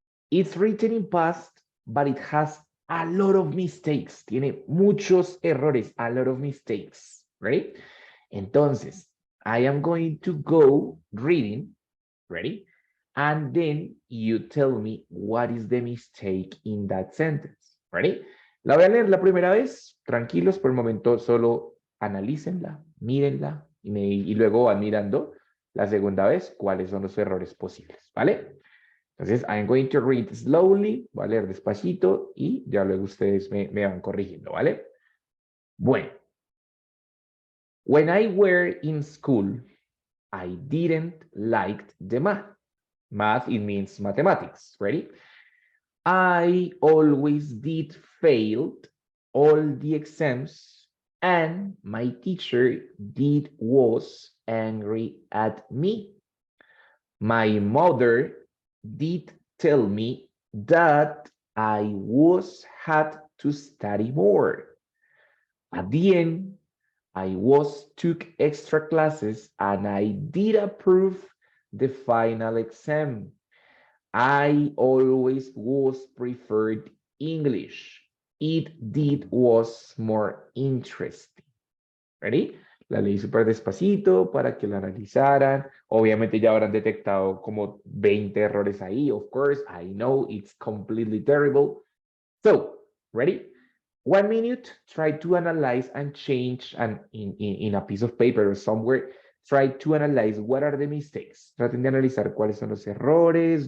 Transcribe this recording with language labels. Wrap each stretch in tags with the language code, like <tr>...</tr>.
<en>It's written in past, but it has a lot of mistakes.</en> <es>Tiene muchos errores,</es> <en>a lot of mistakes. Ready?</en> <es>Entonces,</es> <en>I am going to go reading. Ready? And then you tell me what is the mistake in that sentence. Ready?</en> <es>La voy a leer la primera vez. Tranquilos, por el momento solo analícenla, mírenla y luego van mirando la segunda vez cuáles son los errores posibles. ¿Vale? Entonces,</es> <en>I'm going to read slowly.</en> <es>Voy a leer despacito y ya luego ustedes me van corrigiendo. ¿Vale? Bueno.</es> <en>When I were in school, I didn't like the math. Math, it means mathematics. Ready? I always did fail all the exams and my teacher was angry at me. My mother did tell me that I had to study more. At the end, I took extra classes and I did approve the final exam. I always was preferred English. Was more interesting. Ready?</en> <es>La leí súper despacito para que la analizaran. Obviamente ya habrán detectado como 20 errores ahí.</es> <en>Of course, I know it's completely terrible. So, ready? 1 minute, try to analyze and change and in a piece of paper or somewhere, try to analyze what are the mistakes.</en> <es>Traten de analizar cuáles son los errores.</es>